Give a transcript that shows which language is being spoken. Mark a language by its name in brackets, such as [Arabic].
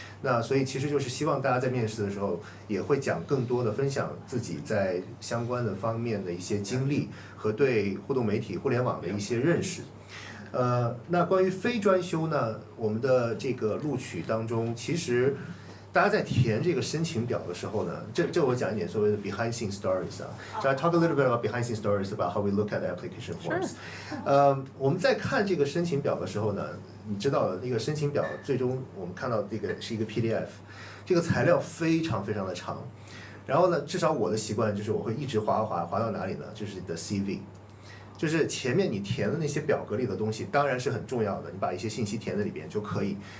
[Chinese] 那所以其实就是希望大家在面试的时候也会讲更多的分享自己在相关的方面的一些经历和对互动媒体、互联网的一些认识。那关于非专修呢，我们的这个录取当中，其实大家在填这个申请表的时候呢，这我讲一点所谓的 behind scene stories 啊。 [English] So I talk a little bit about behind scene stories about how we look at application forms. [Chinese] 我们在看这个申请表的时候呢，你知道那个申请表最终我们看到这个是一个 PDF， 这个材料非常非常的长。然后呢，至少我的习惯就是我会一直滑到哪里呢？就是你的 CV。就是前面你填的那些表格里的东西当然是很重要的，你把一些信息填在里边就可以。